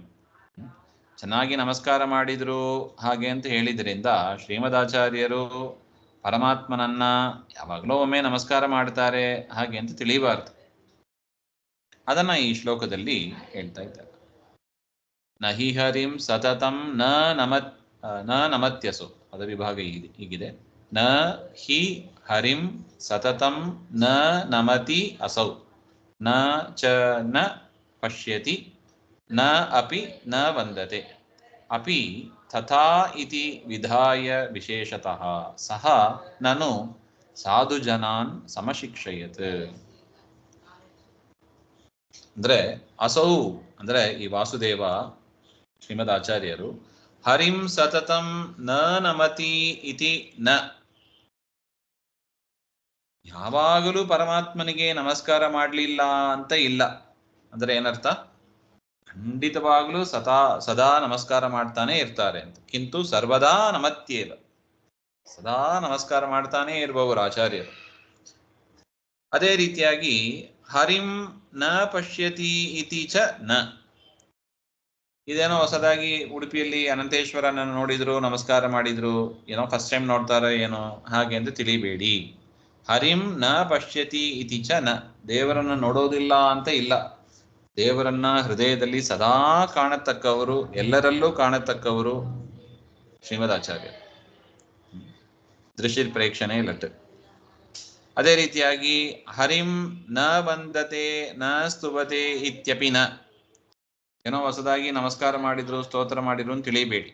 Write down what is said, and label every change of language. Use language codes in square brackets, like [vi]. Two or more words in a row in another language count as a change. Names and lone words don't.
[kn] ಚೆನ್ನಾಗಿ ನಮಸ್ಕಾರ ಮಾಡಿದ್ರು ಹಾಗೆ ಅಂತ ಹೇಳಿದ್ರಿಂದ ಶ್ರೀಮದಾಚಾರ್ಯರು ಪರಮಾತ್ಮನನ್ನ ಯಾವಾಗಲೂ ಒಮ್ಮೆ ನಮಸ್ಕಾರ ಮಾಡ್ತಾರೆ ಹಾಗೆ ಅಂತ ತಿಳಿಯಬಾರ್ದು. ಅದನ್ನ ಈ ಶ್ಲೋಕದಲ್ಲಿ ಹೇಳ್ತಾ ಇದ್ದಾರೆ. [sa] ನ ಹಿ ಹರಿಂ ಸತತಂ ನ ನಮತ್ಯಸು. [kn] ಪದ ವಿಭಾಗ ಹೀಗಿದೆ. [sa] ನ ಹಿ ಹರಿಂ ಸತತಂ ನ ನಮತಿ ಅಸೌ ನ ಚ ನ ಪಶ್ಯತಿ ನ ಅಪಿ ನ ವಂದತೆ ಅಪಿ ತಥಾ ಇತಿ ವಿಧಾಯ ವಿಶೇಷತಃ ಸಹ ನನು ಸಾಧು ಜನಾನ್ ಸಮಶಿಕ್ಷಯತ್. [kn] ಅಂದ್ರೆ ಅಸೌ ಅಂದ್ರೆ ಈ ವಾಸುದೇವ ಶ್ರೀಮದ್ ಆಚಾರ್ಯರು [sa] ಹರಿಂ ಸತತಂ ನ ನಮತಿ ಇತಿ ನ, [kn] ಯಾವಾಗಲೂ ಪರಮಾತ್ಮನಿಗೆ ನಮಸ್ಕಾರ ಮಾಡಲಿಲ್ಲ ಅಂತ ಇಲ್ಲ. ಅಂದ್ರೆ ಏನರ್ಥ? ಖಂಡಿತವಾಗಲೂ ಸದಾ ನಮಸ್ಕಾರ ಮಾಡ್ತಾನೆ ಇರ್ತಾರೆ ಅಂತ. [sa] ಕಿಂತು ಸರ್ವದಾ ನಮತ್ಯೇವ, [kn] ಸದಾ ನಮಸ್ಕಾರ ಮಾಡ್ತಾನೆ ಇರುವವರು ಆಚಾರ್ಯರು. ಅದೇ ರೀತಿಯಾಗಿ [sa] ಹರಿಂ ನ ಪಶ್ಯತಿ ಇತಿ ಚ ನ. [kn] ಇದೇನೋ ಹೊಸದಾಗಿ ಉಡುಪಿಯಲ್ಲಿ ಅನಂತೇಶ್ವರನನ್ನು ನೋಡಿದ್ರು, ನಮಸ್ಕಾರ ಮಾಡಿದ್ರು, ಏನೋ [en] first time [kn] ನೋಡ್ತಾರೆ ಏನೋ ಹಾಗೆ ಅಂತ ತಿಳಿಬೇಡಿ. [sa] ಹರಿಂ ನ ಪಶ್ಯತಿ ಇತಿ ಚ ನ, [kn] ದೇವರನ್ನು ನೋಡೋದಿಲ್ಲ ಅಂತ ಇಲ್ಲ. ದೇವರನ್ನ ಹೃದಯದಲ್ಲಿ ಸದಾ ಕಾಣತಕ್ಕವರು, ಎಲ್ಲರಲ್ಲೂ ಕಾಣತಕ್ಕವರು ಶ್ರೀಮದಾಚಾರ್ಯ. [sa] ದೃಶ್ಯ ಪ್ರೇಕ್ಷಣೆ ಲಟ್. [kn] ಅದೇ ರೀತಿಯಾಗಿ [sa] ಹರಿಂ ನ ವಂದತೆ ನ ಸ್ತುವತೆ ಇತ್ಯಪಿ ನ, [kn] ಏನೋ ಹೊಸದಾಗಿ ನಮಸ್ಕಾರ ಮಾಡಿದ್ರು, ಸ್ತೋತ್ರ ಮಾಡಿದ್ರು ಅಂತ ತಿಳಿಬೇಡಿ.